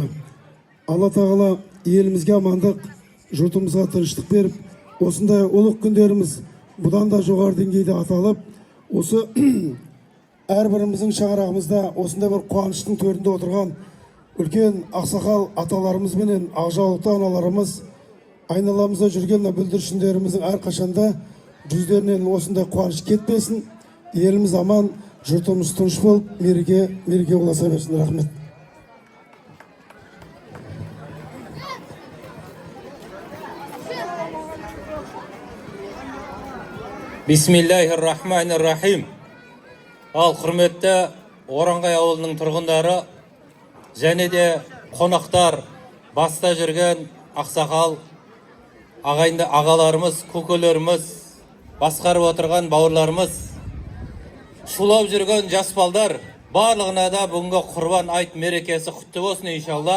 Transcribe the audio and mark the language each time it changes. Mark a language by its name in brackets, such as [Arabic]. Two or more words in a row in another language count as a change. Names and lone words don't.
[Kazakh] Алла тағала елімізге амандық, жұртымызға тыныштық беріп, осындай ұлық күндеріміз бұдан да жоғары деңгейде аталып, осы әрбіріміздің шаңырағымызда осындай бір қуаныштың төрінде отырған үлкен ақсақал аталарымыз бенен ақжаулықты аналарымыз, айналамызда жүрген бүлдіршіндеріміздің әрқашанда жүздерінен осындай қуаныш кетпесін, еліміз аман, жұртымыз тыныш болып, мереке ұласа берсін. Рахмет. [Arabic] بسم الله الرحمن الرحيم. [Kazakh] Ал құрметті Оранғай ауылының тұрғындары және де қонақтар, баста жүрген ақсақал ағайынды ағаларымыз, көкелеріміз, басқарып отырған бауырларымыз, шулап жүрген жас балдар, барлығына да бүгінгі құрбан айт мерекесі құтты болсын иншалла.